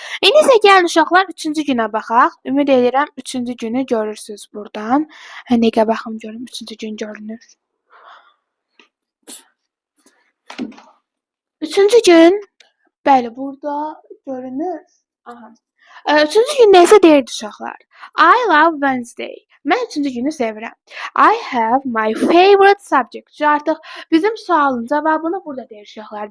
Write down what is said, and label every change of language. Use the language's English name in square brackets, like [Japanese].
[Azerbaijani] İndi isə gəlin uşaqlar 3-cü günə baxaq. Ümid edirəm 3-cü günü görürsüz buradan. Həqiqə baxım görüm 3-cü gün görünür. 3-cü gün bəli burada görünür. Aha. 3-cü gündə isə deyirdi uşaqlar. [English] I love Wednesday. [Azerbaijani] Mən 3-cü günü sevirəm. [English] I have my favorite subject. [Azerbaijani] Artıq bizim sualın cavabını burada deyir uşaqlar.